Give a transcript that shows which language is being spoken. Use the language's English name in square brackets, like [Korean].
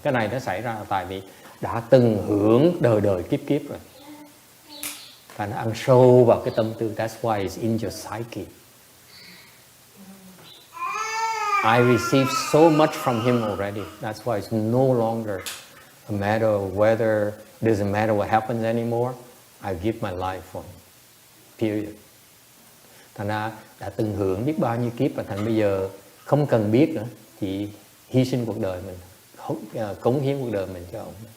[Vietnamese] Cái này nó xảy ra tại vì đã từng hưởng đời kiếp rồi. Và nó ăn sâu vào cái tâm tư. [English] That's why it's in your psyche. I received so much from him already. That's why it's no longer a matter of whether, doesn't matter what happens anymore. I give my life for him. Period. [Vietnamese] Thành ra đã từng hưởng biết bao nhiêu kiếp và thành bây giờ không cần biết nữa. Chỉ hy sinh cuộc đời mình, cống hiến cuộc đời mình cho ông.